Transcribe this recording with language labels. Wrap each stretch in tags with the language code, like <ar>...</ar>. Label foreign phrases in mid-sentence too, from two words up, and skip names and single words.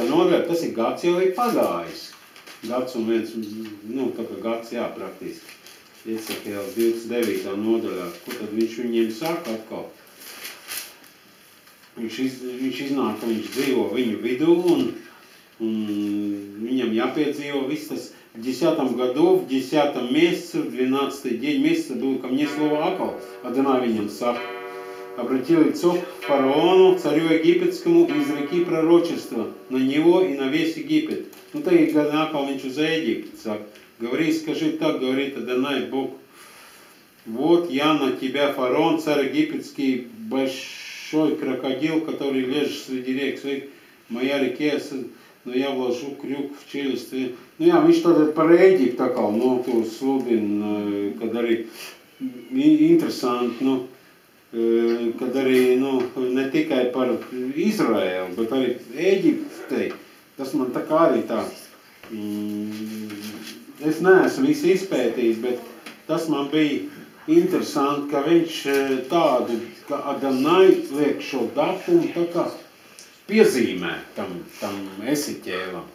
<lv>nodaļa, tas ir gads jau ir pagājis. Gads un viens, nu tā kā gads, jā, praktiski. Iesaka jau 29. nodaļā, ko tad viņš viņiem saka atkal? Viņš iznāk, ka viņš dzīvo viņu vidū un viņam jāpiedzīvo viss tas,</lv> <ru>в 10 году, в 10 месяце, в 12 день месяца было ко мне слово Акал, Адонай</ru> <lv>viņam saka.</lv> <ru>Обрати лицо к фараону, царю египетскому, и изреки пророчество на него и на весь Египет. Ну, так и</ru> <lv>Акал viņš uz Египет saka.</lv> <ru>Говори, скажи так, говорит Адонай Бог. Вот я на тебя, фараон, царь египетский, большой крокодил, который лежит среди рек своих, моя реке, но я вложу крюк в челюсть.</ru> <lv>Nu jā, viņš tad par Ēģiptu tā kā, nu, tur sludina, kad arī interesanti, nu, kad arī, nu, ne tikai par Izraēlu, bet arī Ēģiptei. Tas man tā kā arī tā, es neesmu visu izpētījis, bet tas man bija interesanti, ka viņš tādu, ka Adonai liek šo datumu tā kā piezīmē tam Esiķēlam.</lv>